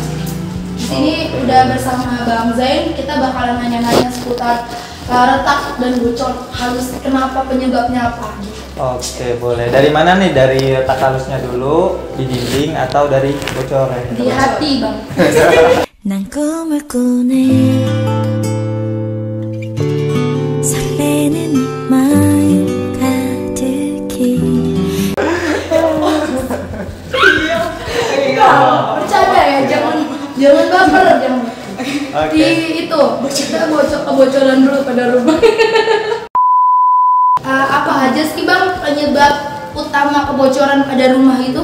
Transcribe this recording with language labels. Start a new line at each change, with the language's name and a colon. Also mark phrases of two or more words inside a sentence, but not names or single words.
Indonesian: Di sini udah bersama Bang Zain, kita bakalan nanya-nanya seputar retak dan bocor halus, kenapa, penyebabnya apa gitu. Oke, boleh. Dari mana nih? Dari retak halusnya dulu, di dinding atau dari bocornya? Di hati, Bang.
Korean: 난 꿈을 꾸네 설레는 마음 가득히
Indonesian: Bercanda ya, jangan baper, jangan. Oke. Itu kita kebocoran dulu pada rumah. Apa aja sih Bang penyebab utama kebocoran pada rumah itu?